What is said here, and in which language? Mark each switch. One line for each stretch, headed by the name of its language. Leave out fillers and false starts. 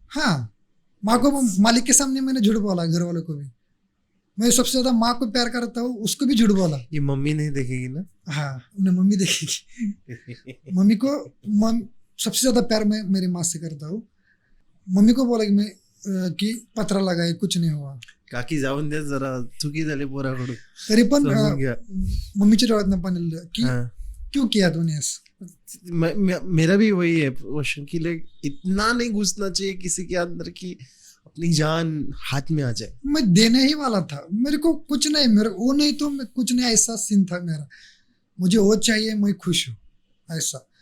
Hindi: हाँ माँ को, मालिक के सामने मैंने झूठ बोला, घर वालों को भी। मैं सबसे ज्यादा माँ को प्यार करता हूँ, उसको भी झूठ बोला। ये मम्मी नहीं देखेगी ना? हाँ उन्हें मम्मी देखेगी। मम्मी को सबसे ज्यादा प्यार मैं मेरी माँ से करता हूँ। मम्मी को बोला कि मैं की पत्रा लगाए, कुछ नाही हुआ,
Marathi: काकी जाऊन द्या जरा, चुकी झाली पोराकडून, तरी पण समजून घ्या. मम्मीच्या डोळ्यात पाणी आलं की हाँ.
Hindi: क्यों किया तूने ऐसा। मेरा भी वही है क्वेश्चन कि लाइक इतना नहीं घुसना चाहिए किसी के अंदर कि अपनी जान हाथ में आ जाए। मैं देने ही वाला था, मेरे को कुछ नहीं, मेरे वो नहीं तो मैं कुछ नहीं, ऐसा सीन था मेरा, मुझे वो चाहिए, मैं खुश हूँ ऐसा।